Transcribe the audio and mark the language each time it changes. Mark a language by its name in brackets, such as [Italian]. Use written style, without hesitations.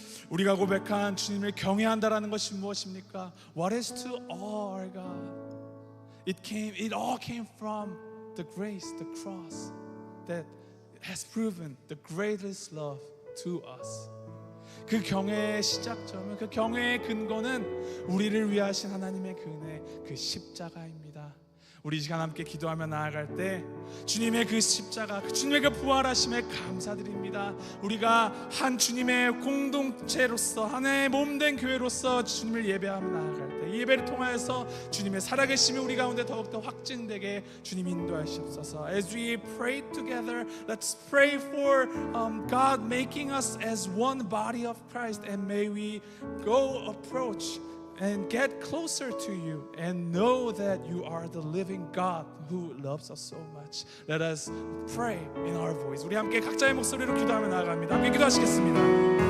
[Korean] 우리가 고백한 주님을 경외한다라는 것이 무엇입니까? [English] What is to awe our God? It all came from the grace, the cross that has proven the greatest love to us. [Korean] 그 경외의 시작점은, 그 경외의 근거는 우리를 위하신 하나님의 그 은혜, 그 십자가입니다. 우리 이 시간 함께 기도하며 나아갈 때 주님의 그 십자가, 그 주님의 그 부활하심에 감사드립니다. 우리가 한 주님의 공동체로서, 하나의 몸된 교회로서 주님을 예배하며 나아갈 때 이 예배를 통하여서 주님의 살아계심이 우리 가운데 더욱더 확증되게 주님 인도하시옵소서. [English] As we pray together, let's pray for God making us as one body of Christ, and may we go approach and get closer to you and know that you are the living God who loves us so much. Let us pray in our voice. [Korean] 우리 함께 각자의 목소리로 기도하며 나아갑니다. 함께 기도하시겠습니다.